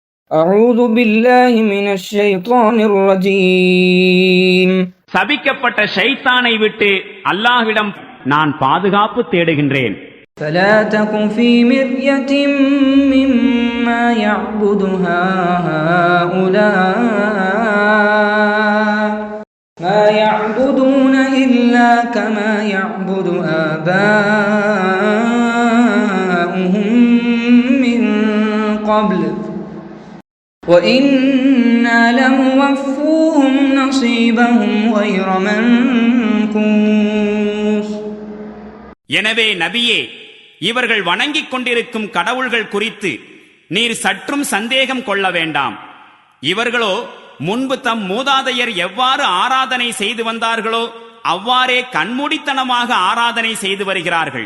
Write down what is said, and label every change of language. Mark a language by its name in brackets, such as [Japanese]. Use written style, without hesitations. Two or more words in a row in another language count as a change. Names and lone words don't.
[Arabic] أعوذ بالله من الشيطان الرجيم. [Tamil] சபிக்கப்பட்ட ஷைத்தானை விட்டு அல்லாஹ்விடம் நான் பாதுகாப்பு தேடுகின்றேன். [Arabic] فلا تك في مرية مما يعبد هؤلاء ما يعبدون إلا كما يعبد آباؤهم من قبل وإنا لموفوهم نصيبهم غير منقوص. [Tamil] எனவே நபியே, இவர்கள் வணங்கிக் கொண்டிருக்கும் கடவுள்கள் குறித்து நீர் சற்றும் சந்தேகம் கொள்ள வேண்டாம். இவர்களோ முன்பு தம் மூதாதையர் எவ்வாறு ஆராதனை செய்து வந்தார்களோ அவ்வாறே கண்மூடித்தனமாக ஆராதனை செய்து வருகிறார்கள்.